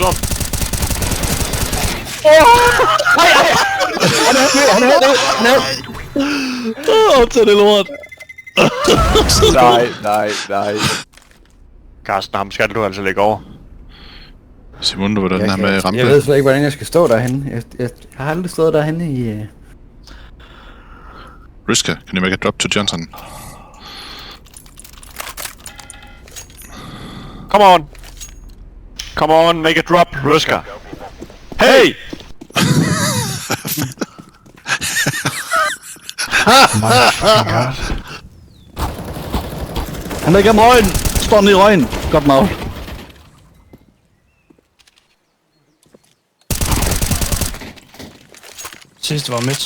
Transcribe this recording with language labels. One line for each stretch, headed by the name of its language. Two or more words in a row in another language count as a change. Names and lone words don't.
Danish: Åh, tag det lort! Nej. Carsten, ham skal du altså lægge over. Simon, du var den her med rampe. Jeg ved slet ikke, hvordan jeg skal stå derhenne. Jeg har aldrig stået derhenne i...
English: Riska, can you make a drop to Johnson? Come on, make a drop, Ruska. Hey!
Danish: Han er igennem røgen! Står nede i røgen! Godt nok. Sidste var midt.